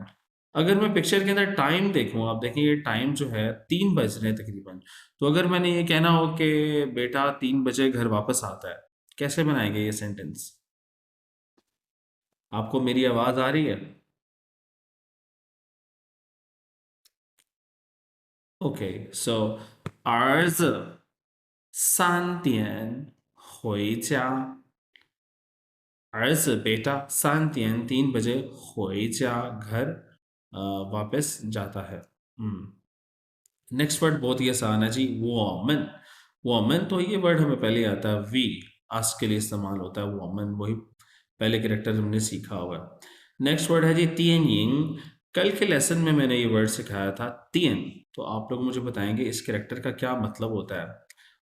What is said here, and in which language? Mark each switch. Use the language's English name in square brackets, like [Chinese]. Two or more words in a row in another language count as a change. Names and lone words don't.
[Hindi] अगर मैं पिक्चर के अंदर टाइम देखूं, आप देखें ये टाइम जो है 3 बज रहे हैं तकरीबन, तो अगर मैंने ये कहना हो कि बेटा 3 बजे घर वापस आता है, कैसे बनाएंगे ये सेंटेंस? आपको मेरी आवाज आ रही है? ओके, सो [Chinese] 儿子3点回家。 [Hindi] 儿子बेटा 3点 3 बजे 回家 घर वापस जाता है। [English] next word [Hindi] बहुत ही आसान है जी, वोमन। वोमन तो ये वर्ड हमें पहले आता है, [English] we ask [Hindi] के लिए इस्तेमाल होता है वोमन, वही पहले कैरेक्टर हमने सीखा हुआ है। [English] next word [Hindi] है जी तियनिंग। कल के लेसन में मैंने ये वर्ड सिखाया था तियन, तो आप लोग मुझे बताएंगे इस कैरेक्टर का क्या मतलब होता है।